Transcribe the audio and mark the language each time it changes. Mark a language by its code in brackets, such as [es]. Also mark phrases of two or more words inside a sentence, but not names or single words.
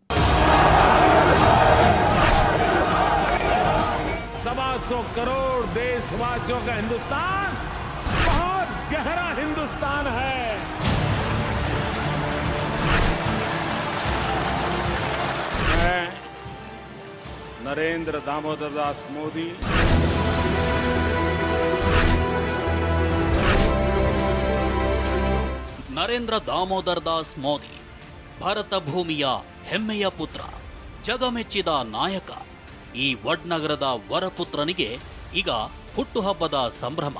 [hi] 125 करोड़ देशवासियों का हिंदुस्तान बहुत गहरा हिंदुस्तान है। मैं नरेंद्र दामोदर दास मोदी [kn] ನರೇಂದ್ರ ದಾಮೋದರ್ ದಾಸ್ ಮೋದಿ ಭಾರತ ಭೂಮಿಯ ಹೆಮ್ಮೆಯ ಪುತ್ರ, ಜಗಮೆಚ್ಚಿದ ನಾಯಕ. ಈ ವಡ್ನಗರದ ವರಪುತ್ರನಿಗೆ ಈಗ ಹುಟ್ಟುಹಬ್ಬದ ಸಂಭ್ರಮ.